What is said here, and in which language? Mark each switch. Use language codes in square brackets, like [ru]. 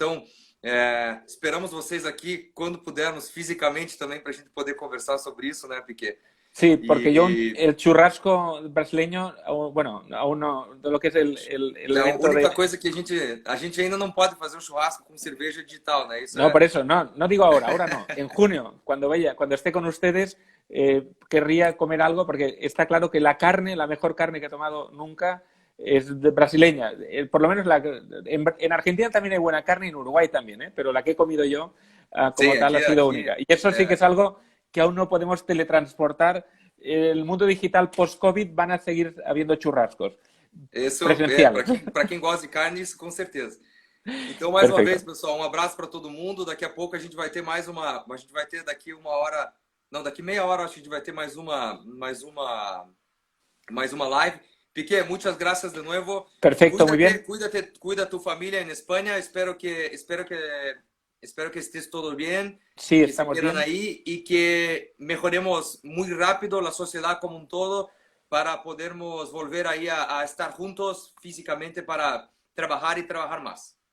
[pt] Então, esperamos vocês aqui quando pudermos fisicamente também para a gente poder conversar sobre isso, né, Piquet? [es] Sí, porque el churrasco brasileño, bueno, aún no, de lo que es el [pt] a única coisa que a gente ainda não pode fazer um churrasco com cerveja digital, né? [es] No, por eso, no digo ahora no. En junio, cuando esté con ustedes, querría comer algo porque está claro que la mejor carne que he tomado nunca es brasileña. Por lo menos en Argentina también hay buena carne y en Uruguay también, pero la que he comido yo como tal ha sido única. Y eso sí que es algo que aún no podemos teletransportar. El mundo digital post-COVID van a seguir habiendo churrascos. [pt] Isso, para quem gosta de carne, isso com certeza. Então, mais uma vez, pessoal, um abraço para todo mundo. Daqui a pouco a gente vai ter daqui uma hora, não, daqui meia hora acho que a gente vai ter mais uma live. [es] Piquet, muchas gracias de nuevo. Perfecto, muy bien. Cuida tu familia en España. Espero que estés todo bien. Sí, que estamos se quieran bien. ahí y que mejoremos muy rápido la sociedad como un todo para podermos volver ahí a estar juntos físicamente para trabajar y trabajar más.